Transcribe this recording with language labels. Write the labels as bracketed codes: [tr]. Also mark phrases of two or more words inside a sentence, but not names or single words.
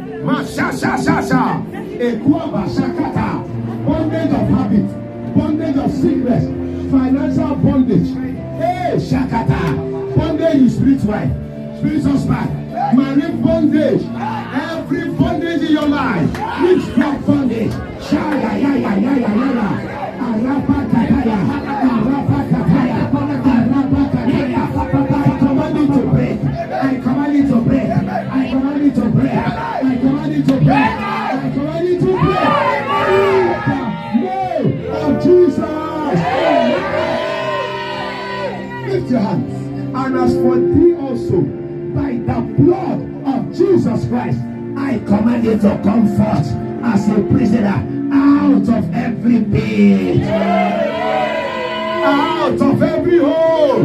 [en] Bondage of habit, bondage of sickness, financial bondage. Hey, Shakata, bondage in spiritual spark, marine bondage, every bondage in your life, witchcraft bondage. Shaya, ya, ya, ya, ya, ya, ya. Arapa kataya, arapa kataya, arapa kataya. I command it to break. I command it to break. I command it to break. I command it to break. I command it to break. In the name of Jesus. Lift your hands. And as for thee also, by the blood of Jesus Christ, I command you to come forth as a prisoner out of every pit, out of every hole.